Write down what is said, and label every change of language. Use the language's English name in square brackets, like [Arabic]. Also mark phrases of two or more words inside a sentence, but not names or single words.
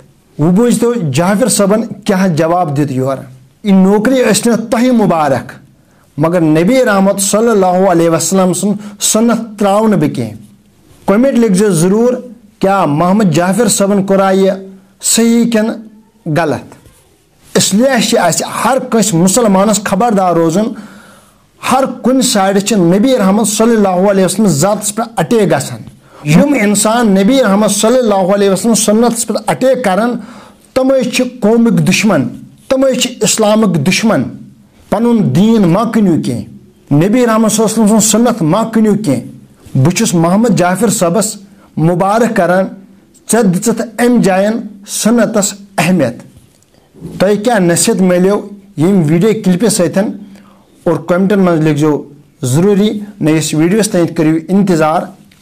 [Kashmiri] وۄنۍ بوٗزتو جعفر صٲبن کیٛاہ جواب دیُت یورٕ۔ یہِ نوکری ٲس نہٕ تۄہہِ مُبارک، مگر نبی رحمت [Arabic] صلی اللہ علیہ وسلم [Kashmiri] سُنٛد سُنت ترٛاو نہٕ بہٕ کینٛہہ۔ کوٚمٮ۪نٹ لیکھزِ ضروٗر کیٛاہ محمد جعفر صٲبن کوٚرا یہِ صحیح کِنہٕ غلط۔ اس لیے چھِ اَسہِ ہر کٲنٛسہِ مُسلمانس خبردار روزُن، ہر کُنہِ سایڈٕ چھِ نبی رحمت [Arabic] صلی اللہ علیہ وسلم [Kashmiri] ذاتس پٮ۪ٹھ اٹیک گژھان۔ یِم انسان نبی رحمت [Arabic] صلی اللہ علیہ وسلم [Kashmiri] سنتس پٮ۪ٹھ اٹیک کران، تِمے چھِ قومٕکۍ دُشمن، تِمے چھِ اسلامٕکۍ دُشمن۔ پنُن دیٖن مہ کٕنِو کینٛہہ، نبی رحمت [Arabic] صلی اللہ علیہ وسلم [Kashmiri] سُنت مہ کٕنِو کینٛہہ۔ بہٕ چھُس محمد جعفر صٲبس مُبارک کران، ژےٚ دِژٕتھ امہِ جاین سُنتس اہمیت۔ تۄہہِ کیٛاہ نصیحت مِلیو ییٚمہِ ویڈیو کلپہِ سۭتۍ، اور کومنٹن منٛز لیکھزیو ضروٗری، نٔیِس ویڈیوس تانۍ کٔرِو انتظار۔